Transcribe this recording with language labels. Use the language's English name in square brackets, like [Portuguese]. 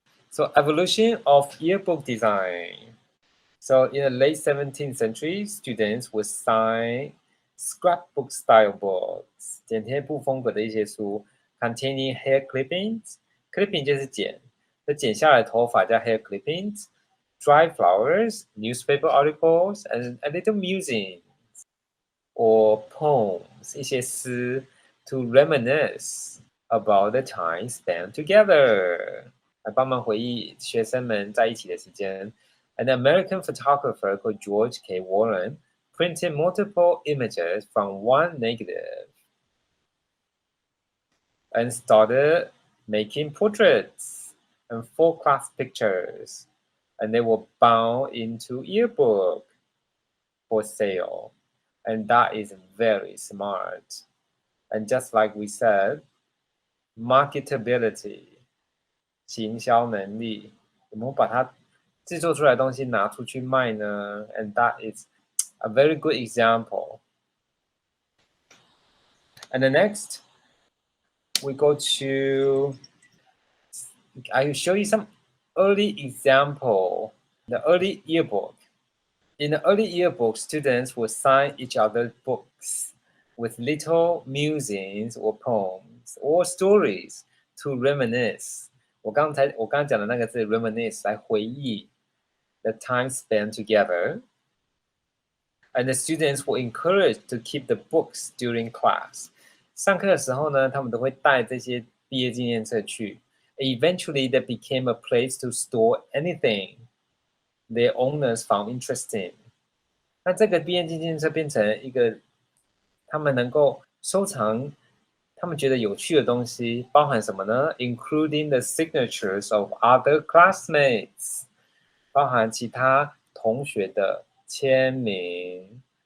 [English] So evolution of yearbook design. So in the late 17th century, students would sign scrapbook-style books, [Chinese] 剪贴布风格的一些书 [English] ，containing hair clippings. [Chinese] Clipping 就是剪，那剪下来的头发叫 hair clippings. [English] Dry flowers, newspaper articles, and a little musings or poems, [Chinese] 一些诗 [English] to reminisce about the time spent together. [Chinese] 来帮忙回忆学生们在一起的时间。 [English] An American photographer called George K. Warren printed multiple images from one negative and started making portraits and full-class pictures, and they were bound into yearbook for sale. And that is very smart. And just like we said, marketability. [Chinese] 行销能力，有没有把它制作出来的东西拿出去卖呢 ？ [English] And that is a very good example. And the next, we go to, I will show you some early example, the early yearbook. In the early yearbook, students would sign each other's books with little musings or poems or stories to reminisce. [Chinese] 我刚刚讲的那个字 reminisce 来回忆 [English] the time spent together. And the students were encouraged to keep the books during class. [Chinese] 上课的时候呢，他们都会带这些毕业纪念册去。 [English] Eventually, they became a place to store anything their owners found interesting. [Chinese] 那这个毕业纪念册变成一个他们能够收藏他们觉得有趣的东西，包含什么呢 ？ [English] Including the signatures of other classmates， [Chinese] 包含其他同学的签名。